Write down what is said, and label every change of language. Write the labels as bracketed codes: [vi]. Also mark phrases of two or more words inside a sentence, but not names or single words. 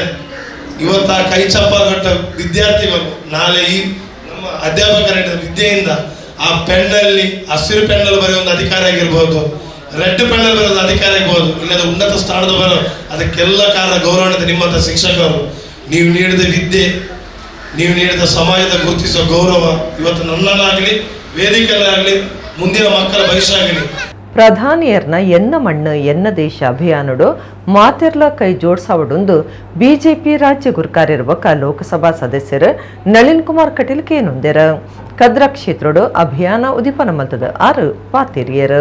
[kn] ಇವತ್ತು ಆ ಕೈ ಚಪ್ಪಾಲಗಟ್ಟ ವಿದ್ಯಾರ್ಥಿಗಳು ನಾಳೆ ಈ ನಮ್ಮ ಅಧ್ಯಾಪಕರ ವಿದ್ಯೆಯಿಂದ ಆ ಪೆನ್ನಲ್ಲಿ ಹಸಿರು ಪೆನ್ನಲ್ಲಿ ಬರೆಯೋ ಒಂದು ಅಧಿಕಾರಿ ಆಗಿರ್ಬೋದು, ರೆಡ್ ಪೆನ್ನಲ್ಲಿ ಬರೆಯೋದು ಅಧಿಕಾರಿ ಆಗ್ಬೋದು, ಇಲ್ಲದ ಉನ್ನತ ಸ್ಥಾನದ ಬರೋ ಅದಕ್ಕೆಲ್ಲ ಕಾರಣ ಗೌರವಾನ್ವಿತ ನಿಮ್ಮಂಥ ಶಿಕ್ಷಕರು. ನೀವು ನೀಡಿದ ವಿದ್ಯೆ, ನೀವು ನೀಡಿದ ಸಮಾಜದ ಗುರುತಿಸುವ ಗೌರವ ಇವತ್ತು ನನ್ನಲ್ಲಾಗಲಿ ವೇದಿಕೆಯಲ್ಲಾಗಲಿ ಮುಂದಿನ ಮಕ್ಕಳ ಭವಿಷ್ಯ. [tcy] ಪ್ರಧಾನಿಯರ್ನ ಎನ್ನ ಮಣ್ಣು ಎನ್ನ ದೇಶ ಅಭಿಯಾನಡು ಮಾತೆರ್ಲ ಕೈ ಜೋಡ್ಸಾವಡೊಂದು ಬಿಜೆಪಿ ರಾಜ್ಯ ಗುರ್ಕಾರಿರ್ಬಕ ಲೋಕಸಭಾ ಸದಸ್ಯರು ನಳಿನ್ ಕುಮಾರ್ ಕಟೀಲ್ ಕೇನುಂದೆರ ಕದ್ರಾ ಕ್ಷೇತ್ರಡು ಅಭಿಯಾನ ಉದಿಪನ ಮಲ್ತದ 6 ಪಾತಿರಿಯರು.